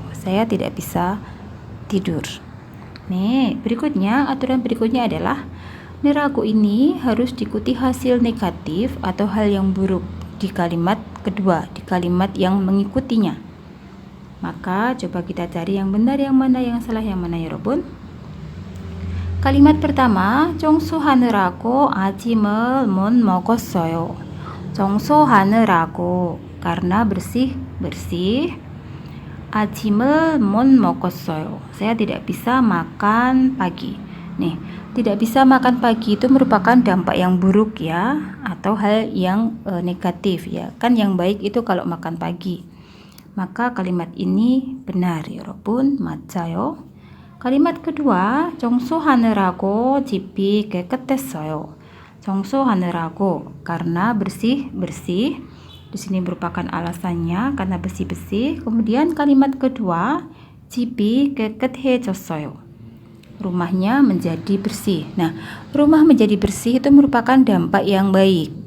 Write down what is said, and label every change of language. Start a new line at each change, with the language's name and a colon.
Indonesian: Saya tidak bisa tidur. Nih, berikutnya, aturan berikutnya adalah nerago ini harus diikuti hasil negatif atau hal yang buruk di kalimat kedua, di kalimat yang mengikutinya. Maka coba kita cari yang benar, yang mana yang salah, yang mana ya Robun? Kalimat pertama,
Korean: 청소하느라고 아침을 못 먹었어요. 청소하느라고,
Indonesian: karena bersih.
Korean: 아침을 못 먹었어요.
Indonesian: Saya tidak bisa makan pagi. Nih, tidak bisa makan pagi itu merupakan dampak yang buruk ya, atau hal yang negatif ya. Kan yang baik itu kalau makan pagi. Maka kalimat ini benar ya Robun, 맞아요. Kalimat kedua,
Korean: 청소하느라고 집이 깨끗했어요. 청소하느라고,
Indonesian: karena bersih. Di sini merupakan alasannya karena bersih. Kemudian kalimat kedua,
Korean: 집이 깨끗해졌어요.
Indonesian: Rumahnya menjadi bersih. Nah, rumah menjadi bersih itu merupakan dampak yang baik.